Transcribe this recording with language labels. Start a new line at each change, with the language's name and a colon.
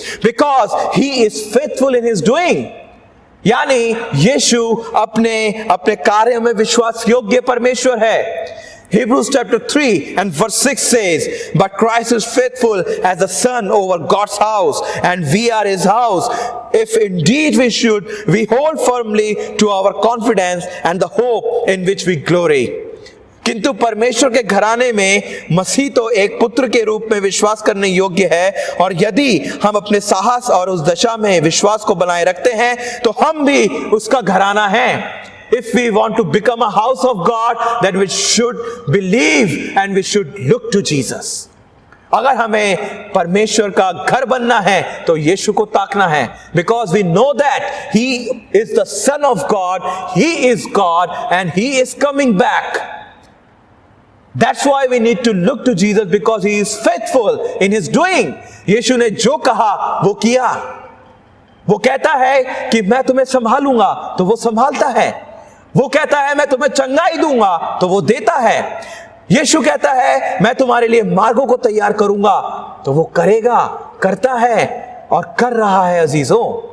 English: Because he is faithful in his doing.
Hindi: यानी यीशु अपने कार्य में विश्वास योग्य परमेश्वर है।
English: Hebrews chapter 3 and verse 6 says, but Christ is faithful as the son over God's house, and we are his house, if indeed we hold firmly to our confidence and the hope in which we glory.
Hindi: किंतु परमेश्वर के घराने में मसीह तो एक पुत्र के रूप में विश्वास करने योग्य है, और यदि हम अपने साहस और उस दशा में विश्वास को बनाए रखते हैं तो हम भी उसका घराना हैं।
English: If we want to become a house of God, then we should believe and we should look to Jesus.
Hindi: अगर हमें परमेश्वर का घर बनना है तो यीशु को ताकना है,
English: because we know that he is the Son of God, he is God and he is coming back. That's why we need to look to Jesus, because he is faithful in his doing.
Hindi: यीशु ने जो कहा वो किया। वो कहता है कि मैं तुम्हें संभालूंगा तो वो संभालता है। वो कहता है मैं तुम्हें चंगाई दूंगा तो वो देता है। यीशु कहता है मैं तुम्हारे लिए मार्गों को तैयार करूंगा तो वो करेगा, करता है और कर रहा है अजीजों।